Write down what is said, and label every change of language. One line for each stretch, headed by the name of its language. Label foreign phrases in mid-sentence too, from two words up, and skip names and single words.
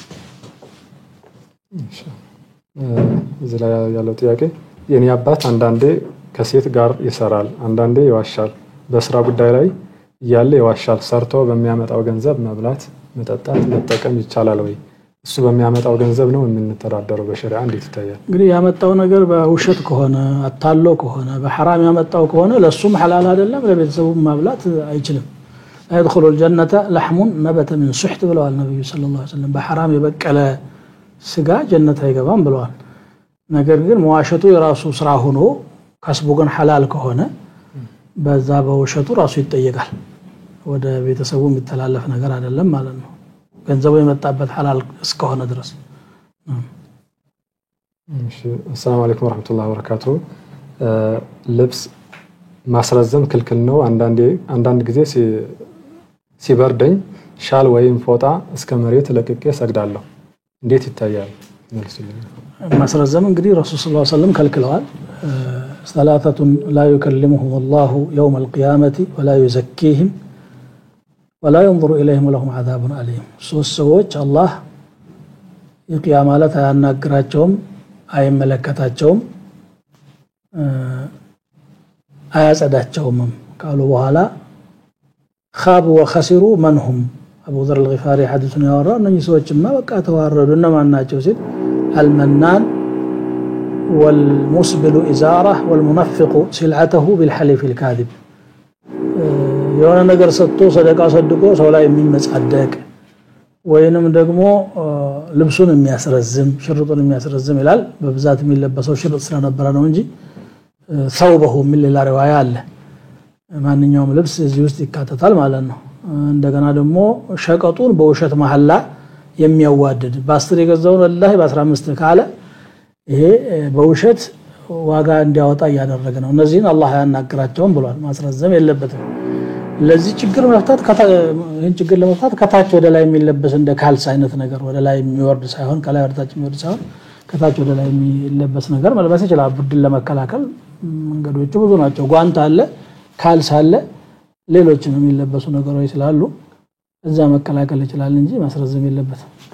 Amharic: እዚህ ላይ ያለው ጥያቄ የኔ አባት አንዳንዴ ከሴት ጋር ይሰራል አንዳንዴ ይዋሻል በስራ ጉዳይ ላይ ያለ ይዋሻል ሰርቶ በሚያመጣው ገንዘብ መብላት መጠጣት መጠቀም ይቻላል ወይ እሱ በሚያመጣው ገንዘብ ነው የምንተዳደረው በሸሪዓ እንዴት ይታያል እንግዲህ ያመጣው ነገር በውሸት ከሆነ አታሎ ከሆነ በሐራም ያመጣው ከሆነ ለሱም ሐላል አይደለም ለቤተሰቡም ማብላት አይችልም
Arabic: يدخل الجنة لحم نبت من سحت
Amharic: ብለዋል ነብዩ
Arabic: صلى الله عليه وسلم
Amharic: በሐራም የበቀለ ስጋ ጀነት አይገባም ብለዋል ነገር ግን መዋሸቱ የራሱ ስራ ሆኖ ከስቡ ግን ሐላል ከሆነ በዛ በውሸቱ ራሱ ይጠየቃል ወደ ቤተሰቡ የሚተላለፍ ነገር አይደለም ማለት ነው ገንዘቡ የመጣበት ሐላል እስከሆነ ድረስ እሺ
Arabic: سلام عليكم ورحمة الله وبركاته
Amharic: ልብስ ማስረዘም ክልክል ነው አንዳንድ ጊዜ ሲበርደኝ ሻል ወይም ፎጣ እስከ መሬት ለቅቄ ሰግዳለሁ እንዴት ይታያል መልሱልኝ ማስረዘም እንግዲህ ረሱል
Arabic: صلى الله عليه وسلم
Amharic: ከልክለዋል
Arabic: ثلاثه لا يكلمهم الله يوم القيامه ولا يزكيهم ولا ينظر إليهم ولهم عذاب أليم
Amharic: سوسوች አላህ የቂያማ ዕለት አያናግራቸውም አይመለከታቸውም አያጸዳቸውም ካሉ በኋላ
Arabic: خابوا وخسروا من هم أبو ذر الغفاري حدثنا
Amharic: ያወራ እነዚህ ሰዎችማ በቃ ተዋረዱ እነማን ናቸው ሲል
Arabic: المنان والمسبل إزارة والمنفق سلعته بالحلف الكاذب
Amharic: የሆነ ነገር ሰጥቶ ሰደቃ ሰድቆ ሰው ላይ የሚመጻደቅ ወይንም ደግሞ ልብሱን የሚያስረዝም ሽርጡን የሚያስረዝም ይላል በብዛት የሚለበሰው ሽርጥ ስለነበረ ነው እንጂ
Arabic: ثوبه من
Amharic: ሌላ ሪዋያ አለ ማንኛውም ልብስ እዚህ ውስጥ ይካተታል ማለት ነው እንደገና ደግሞ ሸቀጡን በውሸት መሐላ የሚያዋድድ በ10 የገዛውን ወላሂ በ15 ካለ ይሄ በውሸት ዋጋ እንዲያወጣ ያደረገ ነው እነዚህን አላህ ያናግራቸውም ብሏል ማስረዘም የለበትም ለዚህ ችግር መፍታት ይሄን ችግር ለመፍታት ከታች ወደ ላይ የሚለበስ እንደ ካልስ አይነት ነገር ወደ ላይ የሚወርድ ሳይሆን ከላይ ወደ ታች የሚወርድ ሳይሆን ከታች ወደ ላይ የሚለበስ ነገር መልበስ ይችላል ብድን ለመከላከል መንገዶቹ ብዙ ናቸው ጓንት አለ ካልስ አለ ሌሎችም የሚለበሱ ነገሮች ስላሉ እዛ መከላከል ይችላል እንጂ ማስረዘም የለበትም